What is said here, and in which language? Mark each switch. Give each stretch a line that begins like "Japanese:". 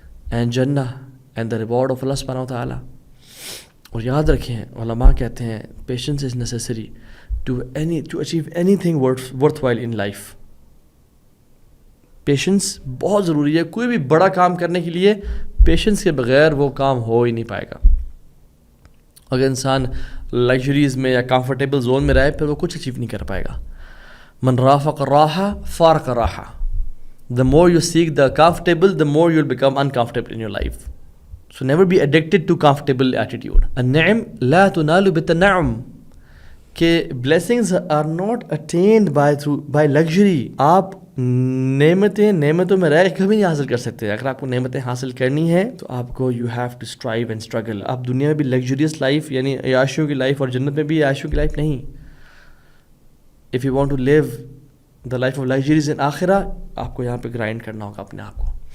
English: And جنہ and the reward of اللہ سبحانہ و تعالیٰ.
Urdu: اور یاد رکھیں, علماء کہتے ہیں
English: Patience is necessary to achieve anything worthwhile in life.
Urdu: Patience بہت ضروری ہے. کوئی بھی بڑا کام کرنے کے لیے پیشنس کے بغیر وہ کام ہو ہی نہیں پائے گا. اگر انسان لگژریز میں یا کمفرٹیبل زون میں رہے, پھر وہ کچھ اچیو نہیں کر پائے گا.
Arabic: من رافق راحہ فارق راحہ.
English: The more you seek the comfortable, the more you'll become uncomfortable in your life. So never be addicted to comfortable attitude.
Arabic: النعم لا تنال بالتنعم,
English: کہ blessings are not attained by luxury.
Urdu: آپ نعمتوں میں رہ کبھی نہیں حاصل کر سکتے. اگر آپ کو نعمتیں حاصل کرنی ہے تو آپ کو
English: you have to strive and struggle.
Urdu: آپ دنیا میں بھی luxurious life یعنی عیاشیوں کی لائف, اور جنت میں بھی عیاشیوں کی لائف نہیں.
English: If you want to live the life of luxuries in آخرہ
Urdu: آپ کو یہاں پہ گرائنڈ کرنا ہوگا اپنے آپ کو.